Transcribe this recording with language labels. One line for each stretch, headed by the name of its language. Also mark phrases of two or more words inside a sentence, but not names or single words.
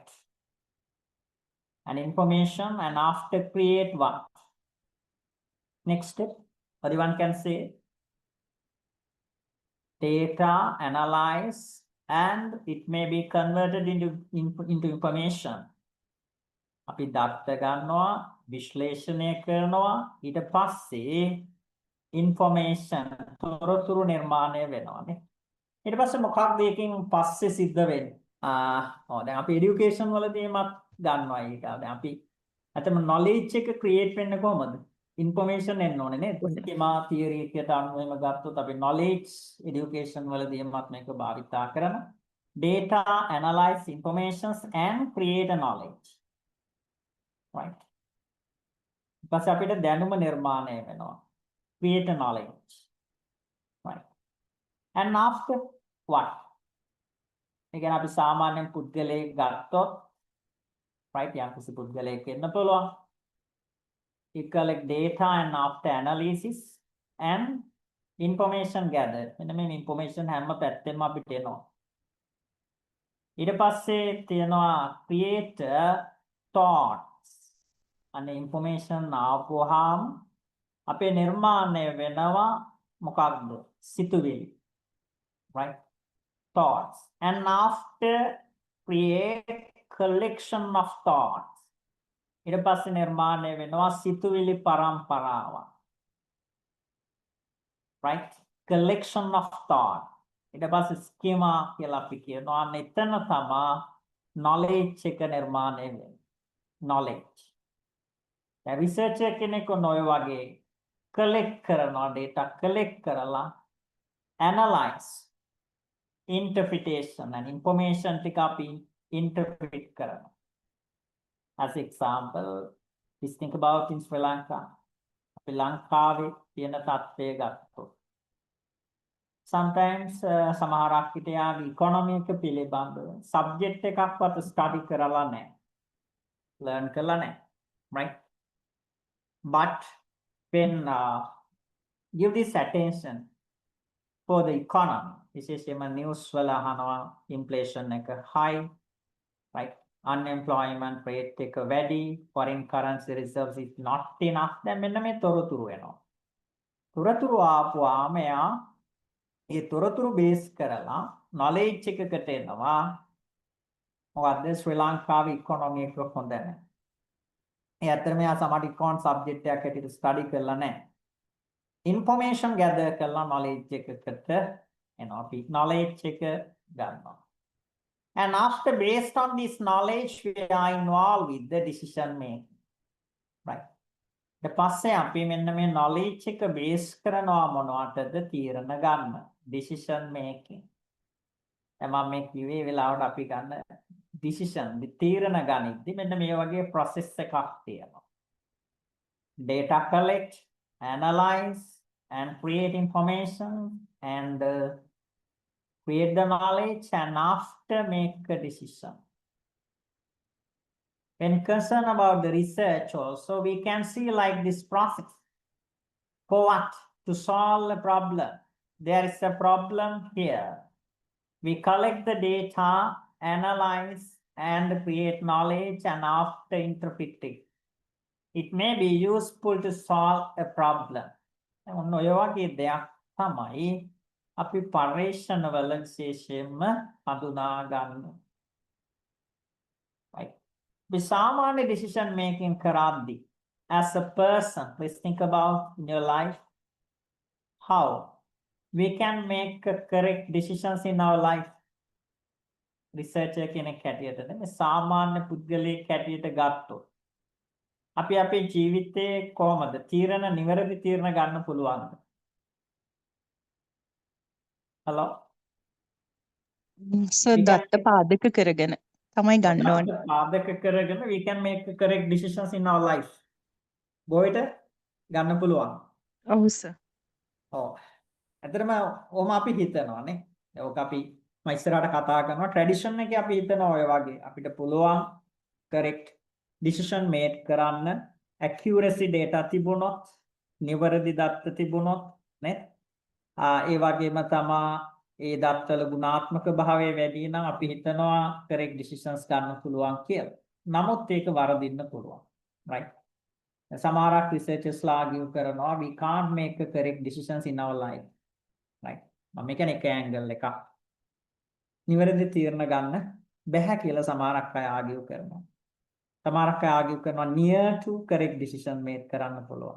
English: And information and after create what? Next step, everyone can say data, analyze, and it may be converted into information.
Sinhala: අපි දත්ත ගන්නවා, විශ්ලේෂණය කරනවා, ඊට පස්සේ information තොරතුරු නිර්මාණය වෙනවානේ. ඊට පස්සේ මොකක්ද ඒකෙන් පස්සේ සිද්ධ වෙන්නේ? දැන් අපි education වලදීමත් ගන්නවා ඒක. දැන් අපි අතම knowledge එක create වෙන්නේ කොහොමද? Information එන්න ඕනේ නේද?
English: schema theory
Sinhala: එකට අනුවම ගත්තොත් අපි
English: knowledge education
Sinhala: වලදීමත් මේක භාවිතා කරනවා.
English: Data, analyze informations and create a knowledge. Right.
Sinhala: පස්සේ අපිට දැනුම නිර්මාණය වෙනවා.
English: Create a knowledge. Right. And after what?
Sinhala: ඒ කියන්නේ අපි සාමාන්‍යයෙන් පුද්ගලයෙක් ගත්තොත් right යම් කිසි පුද්ගලයෙක් වෙන්න පුළුවන්.
English: You collect data and after analysis and information gathered.
Sinhala: මෙන්න මේ information හැම පැත්තෙම අපිට එනවා. ඊට පස්සේ තියෙනවා
English: create thoughts. And information
Sinhala: ආපුවාම අපේ නිර්මාණය වෙනවා මොකක්ද? සිතුවිලි.
English: Right? Thoughts. And after create collection of thoughts.
Sinhala: ඊට පස්සේ නිර්මාණය වෙනවා සිතුවිලි පරම්පරාවක්.
English: Right? Collection of thought.
Sinhala: ඊට පස්සේ schema කියලා අපි කියනවා. අන්න එතන තමයි knowledge එක නිර්මාණය වෙන්නේ. Knowledge. Researcher කෙනෙක් ඔය වගේ collect කරනවා,
English: data collect
Sinhala: කරලා
English: analyze, interpretation and information
Sinhala: ටික අපි interpret කරනවා.
English: As example, let's think about in Sri Lanka.
Sinhala: අපි ලංකාවේ තියෙන තත්ත්වය ගත්තොත්. Sometimes සමහරක් විට යාගේ economy එක පිළිබඳව subject එකක්වත් study කරලා නැහැ. Learn කරලා නැහැ.
English: Right? But when give this attention for the economy,
Sinhala: විශේෂයෙන්ම news වල අහනවා inflation එක high, right?
English: Unemployment rate
Sinhala: එක වැඩි,
English: foreign currency reserves is not enough.
Sinhala: දැන් මෙන්න මේ තොරතුරු එනවා. තොරතුරු ආපුවාම එයා ඒ තොරතුරු බේස් කරලා knowledge එකකට එනවා. මොකද්ද ශ්‍රී ලංකාවේ economy එක හොඳ නැහැ. ඒ අතරම යා සමහර
English: econ subject
Sinhala: එකක් හැටියට study කරලා නැහැ.
English: Information gather
Sinhala: කරලා knowledge එකකට එනවා. අපි knowledge එක ගන්නවා.
English: And after based on this knowledge we are involved with the decision making. Right.
Sinhala: ඊට පස්සේ අපි මෙන්න මේ knowledge එක base කරනවා මොනවටද තීරණ ගන්න.
English: Decision making.
Sinhala: දැන් මම මේ කිව්වේ වෙලාවට අපි ගන්න decision තීරණ ගනිද්දි මෙන්න මේ වගේ process එකක් තියෙනවා.
English: Data collect, analyze and create information and create the knowledge, and after make a decision. When concerned about the research also, we can see like this process. For what? To solve a problem. There is a problem here. We collect the data, analyze, and create knowledge, and after interpret it. It may be useful to solve a problem.
Sinhala: ඔන්න ඔය වගේ දෙයක් තමයි අපි පර්යේෂණවල විශේෂයෙන්ම හඳුනා ගන්න.
English: Right. The සාමාන්‍ය decision making කරද්දී as a person, please think about in your life how we can make correct decisions in our life.
Sinhala: Researcher කෙනෙක් හැටියට නේ සාමාන්‍ය පුද්ගලයෙක් හැටියට ගත්තොත් අපි අපේ ජීවිතේ කොහමද තීරණ නිවැරදි තීරණ ගන්න පුළුවන්ද?
English: Hello?
Sinhala: So දත්ත පාදක කරගෙන තමයි ගන්න ඕනේ. පාදක කරගෙන
English: we can make correct decisions in our life.
Sinhala: බොයිට ගන්න පුළුවන්. ඔව් සර්. ඔව්. ඇත්තටම ඔහම අපි හිතනවානේ. ඒක අපි මම ඉස්සරහට කතා කරනවා ට්‍රැඩිෂන් එකේ අපි හිතනවා ඔය වගේ අපිට පුළුවන්
English: correct decision made
Sinhala: කරන්න
English: accuracy data
Sinhala: තිබුණොත් නිවැරදි දත්ත තිබුණොත් නේද? ඒ වගේම තමයි ඒ දත්තවල ගුණාත්මක භාවය වැඩි නම් අපි හිතනවා
English: correct decisions
Sinhala: ගන්න පුළුවන් කියලා. නමුත් ඒක වරදින්න පුළුවන්. right? සමහරක් researchers argue කරනවා
English: we can't make correct decisions in our life. right?
Sinhala: මම කියන්නේ එක angle එකක්. නිවැරදි තීරණ ගන්න බැහැ කියලා සමහරක් අය argue කරනවා. සමහරක් අය argue කරනවා
English: near to correct decision made
Sinhala: කරන්න පුළුවන්.